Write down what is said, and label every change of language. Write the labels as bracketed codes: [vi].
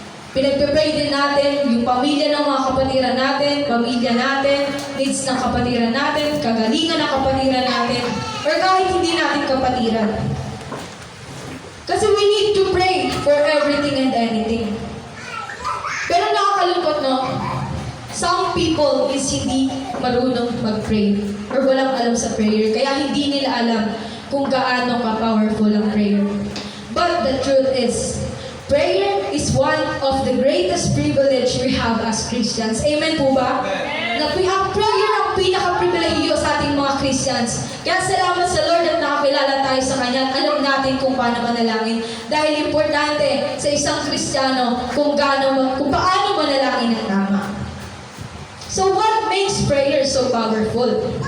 [tl] Pinag-pray din natin yung pamilya ng mga kapatiran natin, pamilya natin, needs ng kapatiran natin, kagalingan ng kapatiran natin, or kahit hindi natin kapatiran. [en] Kasi we need to pray for everything and anything. [tl] Pero nakakalungkot, no? [en] Some people is [tl] hindi marunong mag-pray or walang alam sa prayer, kaya hindi nila alam kung gaano ka-powerful ang prayer. [en] But the truth is, prayer is one of the greatest privilege we have as Christians. [tl] Amen po ba? Na we have prayer ang pinaka-privilegyo sa ating mga Christians. Kaya salamat sa Lord at nakakilala tayo sa Kanya at alam natin kung paano manalangin. Dahil importante sa isang Kristiyano kung paano manalangin ng tama. [en] So what makes prayer so powerful?